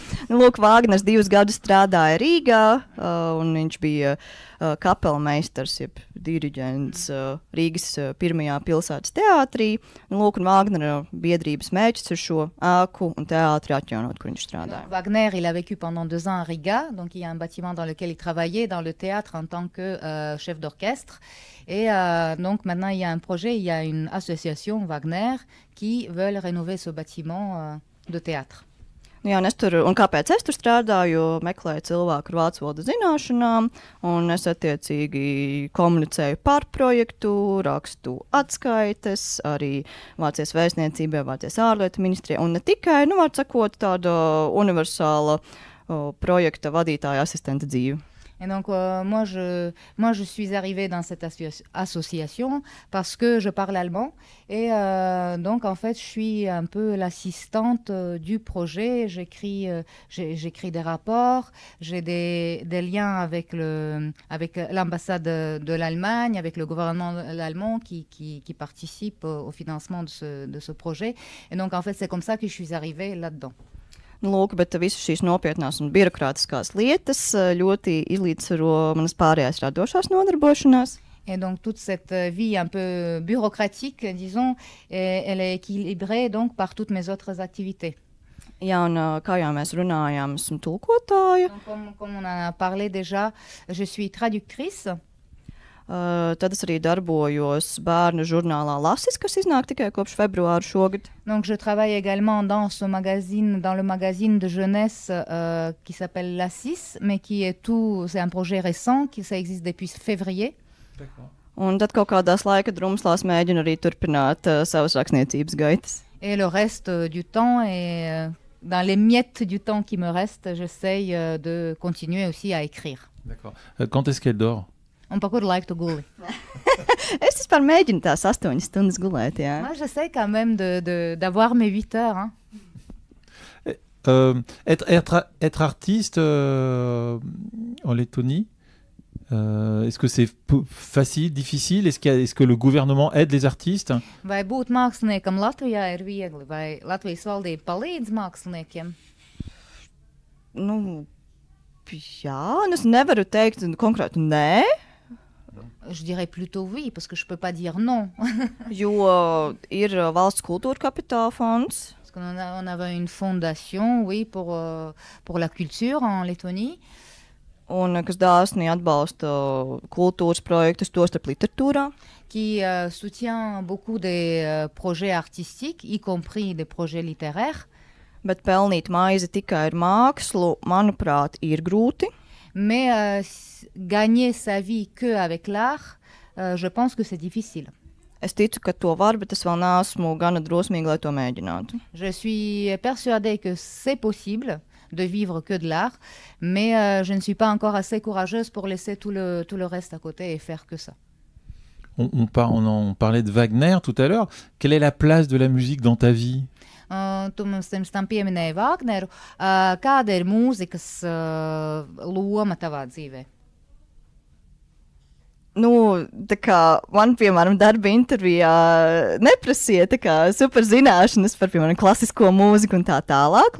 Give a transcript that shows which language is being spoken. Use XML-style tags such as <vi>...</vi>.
<lv>Lūk, Vāgners 2 gadus strādāja Rīgā, un viņš bija kapelmeistars, jeb diriģents Rīgas pirmajā pilsētas teātrī. Lūk, un Vāgnera biedrības mērķis ir šo ēku un teātri atjaunot, kur viņš strādāja.</lv> <fr>Donc, Wagner, il a vécu pendant 2 ans à Riga, donc il y a un bâtiment dans lequel il travaillait dans le théâtre en tant que chef d'orchestre. Et donc maintenant, il y a un projet, il y a une association Wagner qui veulent rénover ce bâtiment de théâtre.</fr> <lv>Jā, un kāpēc es tur strādāju, jo meklēju cilvēku ar vācu valodas zināšanām, un es attiecīgi komunicēju par projektu, rakstu atskaites, arī Vācijas vēstniecībai, Vācijas ārlietu ministrijai, un ne tikai, var sakot, tāda universāla projekta vadītāja asistenta dzīve.</lv> <fr>Et donc, moi, je suis arrivée dans cette association parce que je parle allemand. Et donc, en fait, je suis un peu l'assistante du projet. J'écris des rapports. J'ai des liens avec l'ambassade de l'Allemagne, avec le gouvernement allemand qui participe au financement de ce projet. Et donc, en fait, c'est comme ça que je suis arrivée là-dedans.</fr> <lv>Lūk, bet visas šīs nopietnās un birokrātiskās lietas ļoti izlīdzsvaro manas pārējās radošās nodarbošanās.</lv> <fr>Et donc toute cette vie un peu bureaucratique, disons, elle est équilibrée donc par toutes mes autres activités.</fr> <lv>Jā, un kā jau mēs runājām, esmu tulkotāja.</lv> <fr>Donc, comme on en a parlé déjà, je suis traductrice.</fr> <lv>Tad es arī darbojos bērnu žurnālā Lasis, kas iznāk tikai kopš februāra šogad.</lv> <fr>Donc je travaille également dans le magazine de jeunesse qui s'appelle Lassis, mais c'est un projet récent, ça existe depuis février. D'accord.</fr> <lv>Un tad kaut kādās laika drumslās mēģinu arī turpināt savas rakstniecības gaitas.</lv> <fr>Et le reste du temps, dans les miettes du temps qui me reste, j'essaye de continuer aussi à écrire. D'accord. Quand est-ce qu'elle dort?</fr> <lv>Un par kur laiku tu guli? Es vispār mēģinu tās 8 stundas gulēt, jā.</lv> <fr>Moi, j'essaie quand même d'avoir mes 8 heures. Hein. Être artiste en Lettonie, est-ce que c'est facile, difficile? Est-ce que le gouvernement aide les artistes?</fr> <lv>Vai būt māksliniekam Latvijā ir viegli? Vai Latvijas valdība palīdz māksliniekiem? Jā, es nevaru teikt konkrēti nē.</lv> <fr>Je dirais plutôt oui, parce que je peux pas dire non.</fr> <lv>Jo ir valsts kultūra kapitāla fonds.</lv> <fr>Parce qu'on avait une fondation, oui, pour la culture en Lettonie.</fr> <lv>Un kas dāsni atbalsta kultūras projektus, tostarp literatūrā.</lv> <fr>Qui soutient beaucoup des projets artistiques, y compris des projets littéraires.</fr> <lv>Bet pelnīt maizi tikai ar mākslu, manuprāt, ir grūti.</lv> <fr>Mais gagner sa vie que avec l'art, je pense que c'est difficile.</fr> <lv>Es ticu, ka to var, bet es vēl neesmu gana drosmīga, lai to mēģinātu.</lv> <fr>Je suis persuadée que c'est possible de vivre que de l'art, mais je ne suis pas encore assez courageuse pour laisser tout le reste à côté et faire que ça. On parlait de Wagner tout à l'heure. Quelle est la place de la musique dans ta vie?</fr> <lv>Tu mums tam pieminēji Vāgneru. Kāda ir mūzikas loma tavā dzīvē? Tā kā man, piemēram, darba intervijā neprasīja tā kā super zināšanas par, piemēram, klasisko mūziku un tā tālāk.</lv>